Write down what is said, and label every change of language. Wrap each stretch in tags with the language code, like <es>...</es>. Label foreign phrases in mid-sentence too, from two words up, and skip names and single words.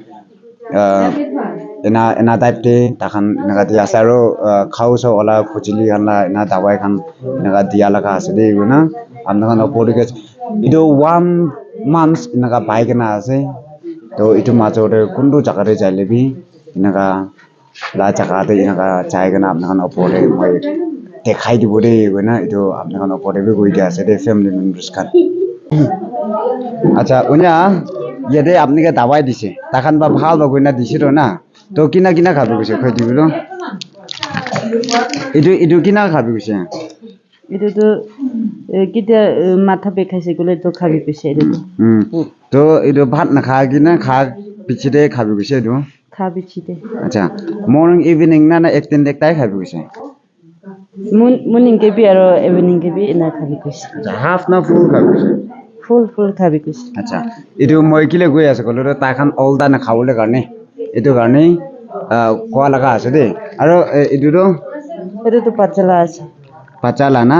<nag>ena type te takhan naga dia saro khau so ola khujili kan la ena dawai kan naga dia laga ase de goina amna kan opode ke ido 1 month naga bai kana ase to itu majo de kundu jaga re jaile bi naga la jaga de naga jai kana amna kan opode moi dekhai dibo de goina itu amna kan opode bi goi dia ase de</nag> <en>family members</en> <nag>kan acha unya yede apni ke dawai dise takhan ba bhal ba goina dise ro na to kina khabe gise khoi dibilo itu kina khabe gise itu to kita matha bekhaise gole to khabi pise itu to itu bhat na kha gina kha pichide khabe gise do khabi chite acha</nag> <en>morning evening</en> <nag>na 18 dek tai khabe gise morning ke bi aro evening ke bi ina khabi pise half na full khabe gise full khabi pise acha itu moi kile goi ase gole ta khan all da na khawle karne itu karne ko laga ase de aro itu to pachala ase pachala na</nag>